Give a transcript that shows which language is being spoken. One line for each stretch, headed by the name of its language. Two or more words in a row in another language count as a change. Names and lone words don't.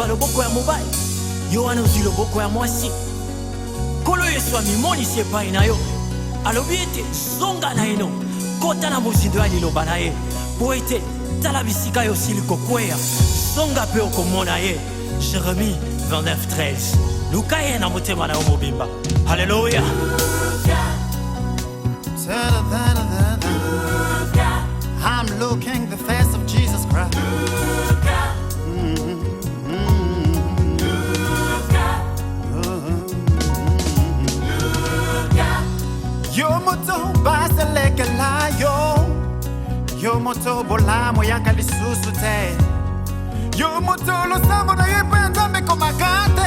Lingala: loboko ya mobali yo wana ozwi loboko ya mwasi kolo yesu amimonisi epai na yo alobi ete zonga na eno kota na mozindo ya liloba na ye po ete tala bisika yo osili kokweya zonga mpe okomona ye Jérémie 29:13 luka ye na motema na yo mobimba halleluya
English: I'm looking the face of Jesus Christ.
Lingala: Yo moto baseleke la yo moto bolamo yaka lisusu te yo moto losambo na yepe nzambe komakate